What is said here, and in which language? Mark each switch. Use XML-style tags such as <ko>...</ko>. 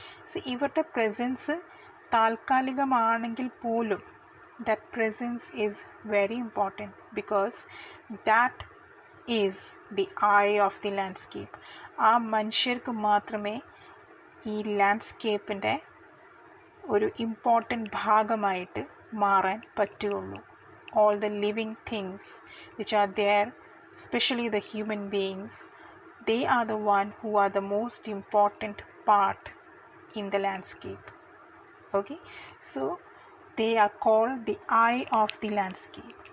<en>So</en> <ml>ഇവരുടെ presence താൽക്കാലികമാണെങ്കിൽ പോലും</ml> <en>that presence is very important, because that is the eye of the landscape.</en> <ml>ആ മനുഷ്യർക്ക് മാത്രമേ ഈ ലാൻഡ്സ്കേപ്പിൻ്റെ ഒരു ഇമ്പോർട്ടൻ്റ് ഭാഗമായിട്ട് മാറാൻ പറ്റുള്ളൂ.</ml> <en>All the living things which are there, especially the human beings, they are the one who are the most important part in the landscape. Okay, so they are called the eye of the landscape.</en>